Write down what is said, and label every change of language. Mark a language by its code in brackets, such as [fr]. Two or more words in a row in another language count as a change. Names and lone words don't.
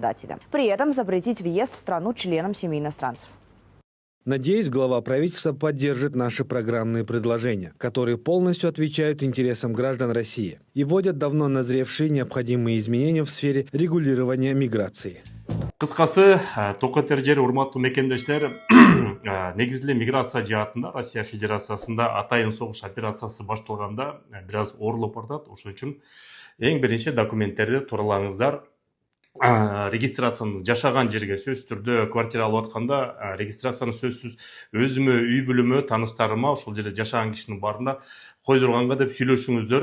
[ru] При этом запретить въезд в страну членам семей иностранцев. Надеюсь, глава правительства поддержит наши программные предложения, которые полностью отвечают интересам граждан России и вводят давно назревшие необходимые изменения в сфере регулирования миграции. [ky] Кыскасы, токотер жер урматтуу мекендештер, негизиле миграция жаатында Россия Федерациясында атайын согуш операциясы башталганда бир аз оорлоп бардат. Ошол үчүн эң биринчи документтерди тууралаңыздар. Регистрацияны жашаган жерге сөзсүз түрдө квартира алып атканда регистрацияны сөзсүз өзүмө, үй бүлөмө, тааныштарыма ошол жерде жашаган кишинин баарына койдурганга деп сүйлөшүңүздөр.